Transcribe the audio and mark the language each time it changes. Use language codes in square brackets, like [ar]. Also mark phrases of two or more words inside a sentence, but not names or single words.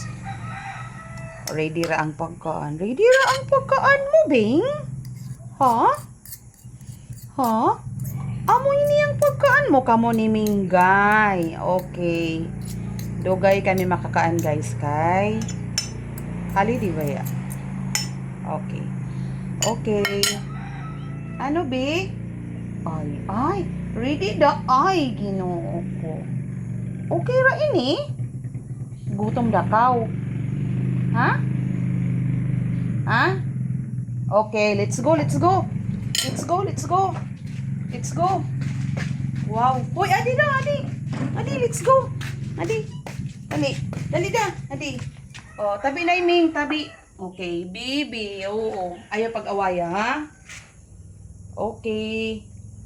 [hil] Ready ra ang pagkaan. Ready ra ang pagkaan mo, Bing? Ha? Ha? Amo ini ang pagkaan mo kamo ni Minggay. Okay. Dugay kami makakaan, guys, kay Kali di ba ya? Okay. Okay. Ano, Bi? Ay. Ready da ay, Ginoo ko. Okay ra ini? Gutom dakaw. Ha? Ha? [en] Okay, let's go. Let's go. Wow. [hil] Hoy, adi na, adi. Adi, [en] let's go. [hil] Adi. Dali da, adi. Oh, tabi na iming, tabi. Okay, Bibi. Oo. Ayaw pag-awaya, ha? Okay.